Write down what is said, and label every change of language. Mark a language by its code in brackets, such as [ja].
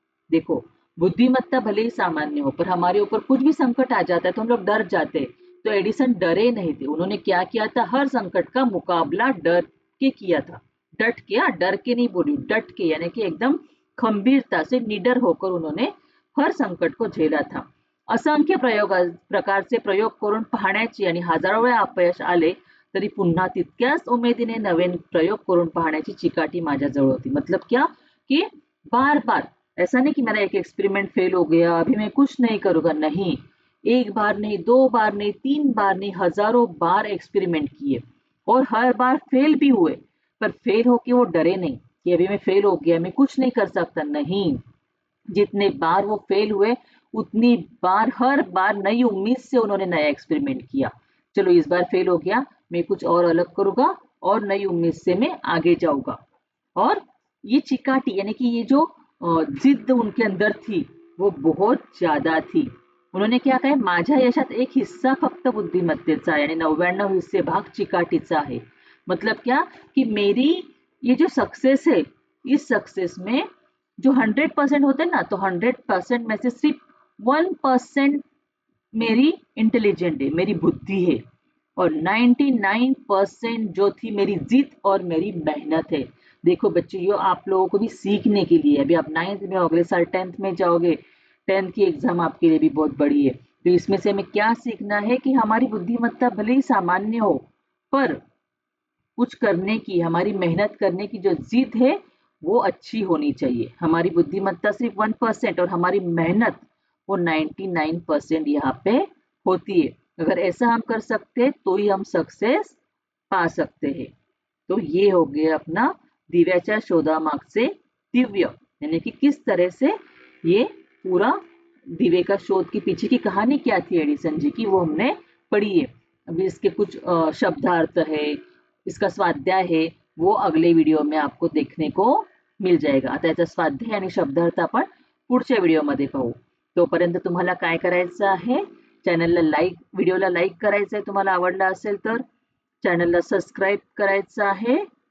[hi] देखो, बुद्धिमत्ता भले ही सामान्य हो, पर हमारे ऊपर कुछ भी संकट आ जाता है तो हम लोग डर जाते हैं. तो एडिसन डरे नहीं थे. उन्होंने क्या किया था, हर संकट का मुकाबला डर के किया था. डट के, डर के नहीं बोली, डट के, यानी कि एकदम खंभीरता से निडर होकर उन्होंने हर संकट को झेला था. [mr] असंख्य प्रकारचे प्रयोग करून पाहण्याची आणि हजारो वेळा अपयश आले तरी पुन्हा तितक्याच उमेदीने नवीन प्रयोग करून पाहण्याची चिकाटी माझ्याजवळ होती. [hi] मतलब क्या कि बार बार, ऐसा नहीं कि मेरा एक एक्सपेरिमेंट फेल हो गया अभी मैं कुछ नहीं करूंगा, नहीं. एक बार नहीं, दो बार नहीं, तीन बार नहीं, हजारों बार एक्सपेरिमेंट किए और हर बार फेल भी हुए. पर फेल होके वो डरे नहीं कि अभी मैं फेल हो गया, मैं कुछ नहीं कर सकता, नहीं. जितने बार वो फेल हुए उतनी बार, हर बार नई उम्मीद से उन्होंने नया एक्सपेरिमेंट किया. चलो इस बार फेल हो गया, मैं कुछ और अलग करूंगा और नई उम्मीद से मैं आगे जाऊंगा. और ये चिकाटी, यानी कि ये जो जिद्द उनके अंदर थी वो बहुत ज्यादा थी. उन्होंने क्या कहा, [mr] माझ्या यशात एक हिस्सा फक्त बुद्धिमत्तेचा आहे आणि 99 हिस्से भाग चिकाटीचा आहे. [hi] मतलब क्या कि मेरी ये जो सक्सेस है, इस सक्सेस में जो 100% होते हैं ना, तो 100% में से सिर्फ 1% मेरी इंटेलिजेंट है, मेरी बुद्धि है, और 99% जो थी मेरी जिद और मेरी मेहनत है. देखो बच्चों, ये आप लोगों को भी सीखने के लिए, अभी आप 9th में हो, अगले साल 10th में जाओगे, 10th की एग्जाम आपके लिए भी बहुत बड़ी है. तो इसमें से हमें क्या सीखना है कि हमारी बुद्धिमत्ता भले ही सामान्य हो, पर कुछ करने की, हमारी मेहनत करने की जो जिद है वो अच्छी होनी चाहिए. हमारी बुद्धिमत्ता सिर्फ 1% और हमारी मेहनत वो 99% यहाँ पे होती है. अगर ऐसा हम कर सकते हैं तो ही हम सक्सेस पा सकते हैं. तो ये हो गया अपना [mr] दिव्याच्या शोधामागचे दिव्य, [hi] यानी कि किस तरह से ये पूरा दिवे का शोध के पीछे की कहानी क्या थी एडिसन जी की, वो हमने पढ़ी है. अभी इसके कुछ शब्दार्थ है, इसका स्वाध्याय है, वो अगले व्हिडिओ में आपको देखने को मिल जाएगा. [mr] आता याचा स्वाध्याय आणि शब्दार्थ आपण पुढच्या व्हिडिओमध्ये पाहू. तोपर्यंत तुम्हाला काय करायचं आहे, व्हिडिओला लाईक करायचं आहे, तुम्हाला आवडला असेल तर चॅनलला सबस्क्राईब करायचं आहे.